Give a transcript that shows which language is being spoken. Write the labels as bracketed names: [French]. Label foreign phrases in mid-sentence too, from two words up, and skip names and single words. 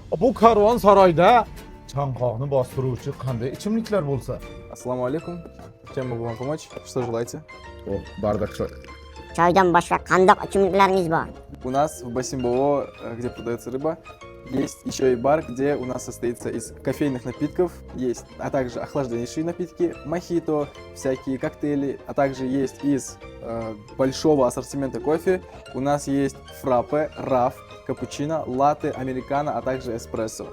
[Uzbek] Bu karvonsaroyda chanqoqni bostiruvchi qanday ichimliklar bo'lsa? [Arabic] السلام عليكم. [Russian] Чем могу вам помочь? Что желаете? [Uzbek] Oh, bardaklar. Choydan boshqa qandoq ichimliklaringiz bor? [Russian] У нас в Басимбово, где продается рыба, есть еще и бар, где у нас состоится из кофейных напитков, есть, а также охлажденнейшие напитки, мохито, всякие коктейли, а также есть из большого ассортимента кофе. У нас есть фраппе, раф, капучино, латте, американо, а также эспрессо.